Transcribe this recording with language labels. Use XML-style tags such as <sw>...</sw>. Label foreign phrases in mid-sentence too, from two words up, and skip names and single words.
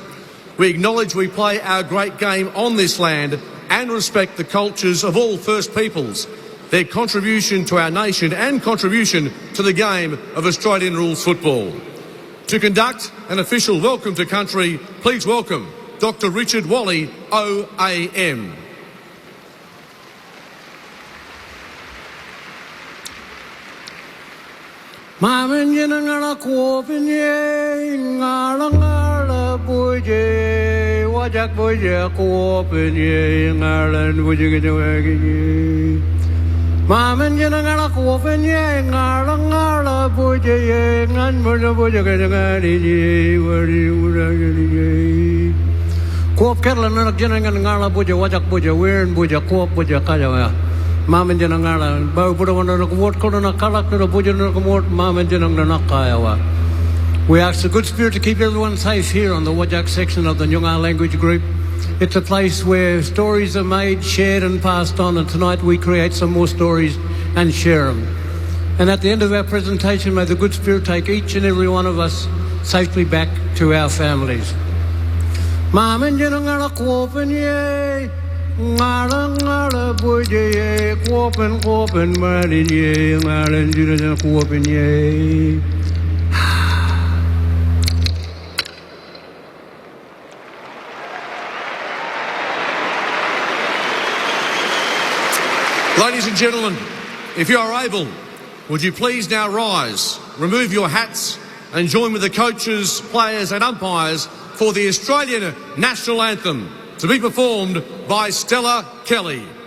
<en>We acknowledge we play our great game on this land and respect the cultures of all First Peoples, their contribution to our nation and contribution to the game of Australian rules football. To conduct an official welcome to country, please welcome Dr. Richard Wally, OAM.</en> <nys>Maman ngala kuopinye ngala buje wajak buje kuopinye ngala buje gewagi Maman ngala kuopinye ngala buje ngan buje gewagi wari uragi kuop kerla nak jenengan ngala buje wajak buje wen buje kuop buje kaya Maman jenang ngala, bau pura wana nak muat kau nak kalak nak puja nak muat, maman jenang nak kaya.</nys> <en>We ask the good spirit to keep everyone safe here on the Whadjuk section of the Nyungar language group. It's a place where stories are made, shared and passed on, and tonight we create some more stories and share them. And at the end of our presentation, may the good spirit take each and every one of us safely back to our families.</en> <nys>Maman jenang ngala kuopen ye. Ngala buje kuopen mari ye ngala jira kuopen ye.</nys> <en>Ladies and gentlemen, if you are able, would you please now rise, remove your hats and join with the coaches, players and umpires for the Australian National Anthem, to be performed by Stella Kelly.</en>